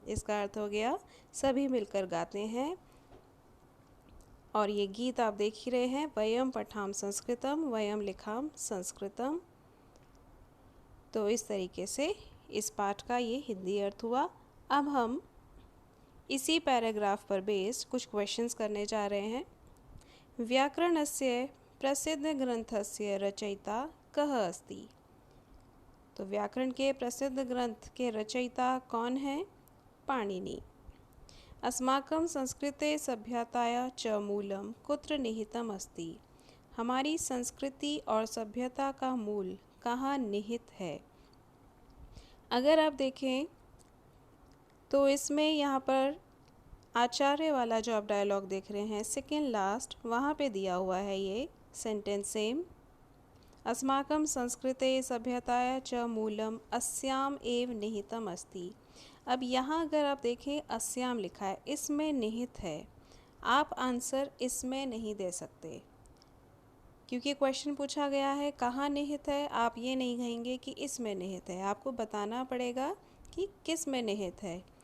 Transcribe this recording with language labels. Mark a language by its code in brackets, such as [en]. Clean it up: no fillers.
[hi] इसका अर्थ हो गया सभी मिलकर गाते हैं। और ये गीत आप देख ही रहे हैं, [sa] वयम पठाम संस्कृतम, वयम लिखाम संस्कृतम। [hi] तो इस तरीके से इस पाठ का ये हिंदी अर्थ हुआ। अब हम इसी पैराग्राफ पर बेस्ड कुछ क्वेश्चंस करने जा रहे हैं। [sa] व्याकरणस्य प्रसिद्ध ग्रंथस्य रचयिता कः अस्ति? [hi] तो व्याकरण के प्रसिद्ध ग्रंथ के रचयिता कौन है? पाणिनि। [sa] अस्माकं संस्कृते सभ्यताया च मूलम कुत्र निहितम अस्ति? [hi] हमारी संस्कृति और सभ्यता का मूल कहाँ निहित है? अगर आप देखें तो इसमें यहाँ पर आचार्य वाला जो आप डायलॉग देख रहे हैं सेकेंड लास्ट, वहाँ पे दिया हुआ है ये सेंटेंस सेम। [sa] अस्माकं संस्कृते सभ्यताया च मूलम अस्याम एव निहितम अस्ति। [hi] अब यहाँ अगर आप देखें अस्याम लिखा है, इसमें निहित है। आप आंसर इसमें नहीं दे सकते क्योंकि क्वेश्चन पूछा गया है कहाँ निहित है। आप ये नहीं कहेंगे कि इसमें निहित है, आपको बताना पड़ेगा कि किस में निहित है।